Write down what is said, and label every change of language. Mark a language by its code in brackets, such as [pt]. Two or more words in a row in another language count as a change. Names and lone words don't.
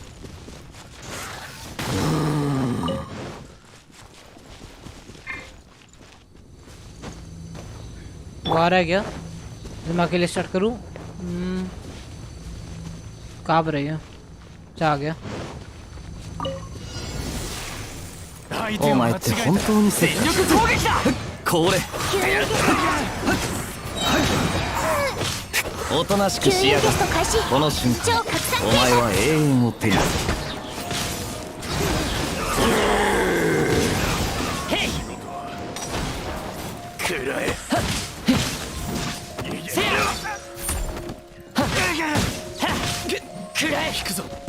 [hi] वो आ रहा है क्या? मैं अकेले स्टार्ट करूँ? कहाँ पर है? आ गया। [ja] お前って本当に全力攻撃だ。これおとなしくしやがって。この瞬間お前は永遠を手にする。へいくらえせやくらえ引くぞ。